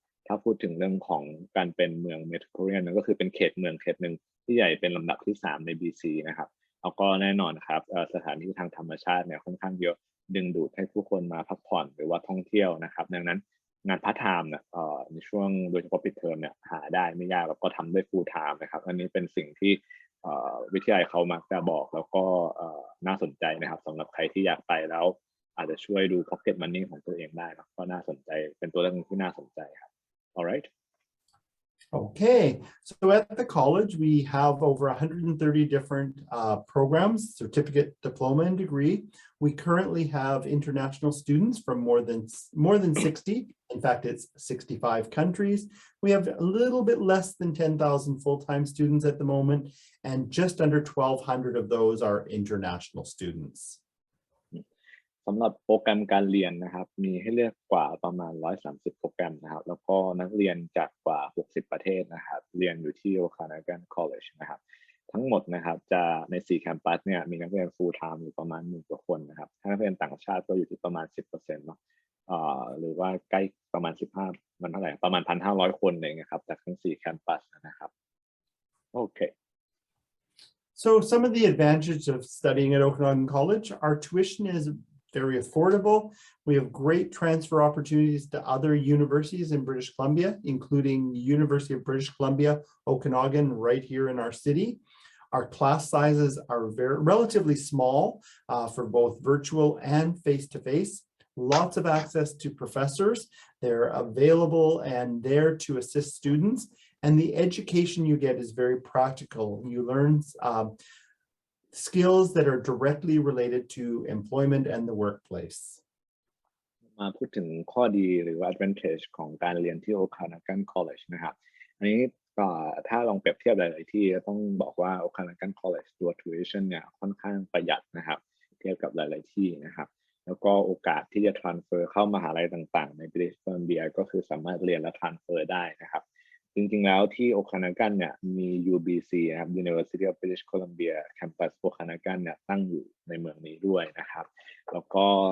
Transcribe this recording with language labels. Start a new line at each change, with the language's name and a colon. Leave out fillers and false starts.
Thai: ถ้าพูดถึงเรื่องของการเป็นเมืองเมโทรโพลิแทนก็คือเป็นเขตเมืองเขตหนึ่งที่ใหญ่เป็นลำดับที่3ใน BC นะครับแล้วก็แน่นอนครับสถานที่ทางธรรมชาติเนี่ยค่อนข้างเยอะดึงดูดให้ผู้คนมาพักผ่อนหรือว่าท่องเที่ยวนะครับดังนั้นงานพาร์ทไทม์เนี่ยในช่วงโดยเฉพาะปิดเทอมเนี่ยหาได้ไม่ยากแล้วก็ทำได้ฟูลไทม์นะครับอันนี้เป็นสิ่งที่ วิทยาลัยเขามักจะบอกแล้วก็น่าสนใจนะครับสำหรับใครที่อยากไปแล้วอาจจะช่วยดู pocket money ของตัวเองได้นะก็น่าสนใจเป็นตัวเลือกที่น่าสนใจครับ alright
English: Okay, so at the college, we have over 130 different programs, certificate, diploma, and degree. We currently have international students from more than 60. In fact, it's 65 countries. We have a little bit less than 10,000 full-time students at the moment, and just under 1,200 of those are international students.
Thai: สำหรับโปรแกรมการเรียนนะครับมีให้เลือกกว่าประมาณ130โปรแกรมนะครับแล้วก็นักเรียนจากกว่า60ประเทศนะครับเรียนอยู่ที่ Okanagan College นะครับทั้งหมดนะครับจะใน4แคมปัสเนี่ยมีนักเรียน full time อยู่ประมาณ10,000 กว่าคนนะครับถ้านักเรียนต่างชาติก็อยู่ที่ประมาณ 10% เนาะหรือว่าใกล้ประมาณ15มันเท่าไหร่ประมาณ 1,500 คนเลยนะครับจากทั้ง4แคมปัสนะครับโอเค
English: So some of the advantages of studying at Okanagan College, our tuition is very affordable. We have great transfer opportunities to other universities in British Columbia, including University of British Columbia, Okanagan, right here in our city. Our class sizes are relatively small for both virtual and face-to-face. Lots of access to professors. They're available and there to assist students. And the education you get is very practical. You learn skills that are directly related to employment and the workplace.
Thai: มาพูดถึงข้อดีหรือว่า advantage ของการเรียนที่ Okanagan College นะครับอันนี้ถ้าลองเปรียบเทียบหลายๆที่ต้องบอกว่า Okanagan College ตัว tuition เนี่ยค่อนข้างประหยัดนะครับเทียบกับหลายๆที่นะครับแล้วก็โอกาสที่จะ transfer เข้ามหาลัยต่างๆใน British Columbia ก็คือสามารถเรียนและ transfer ได้นะครับจริงๆแล้วที่ Okanagan เนี่ยมี UBC นะครับ University of British Columbia Campus Okanagan เนี่ยตั้งอยู่ในเมืองนี้ด้วยนะครับแล้วก็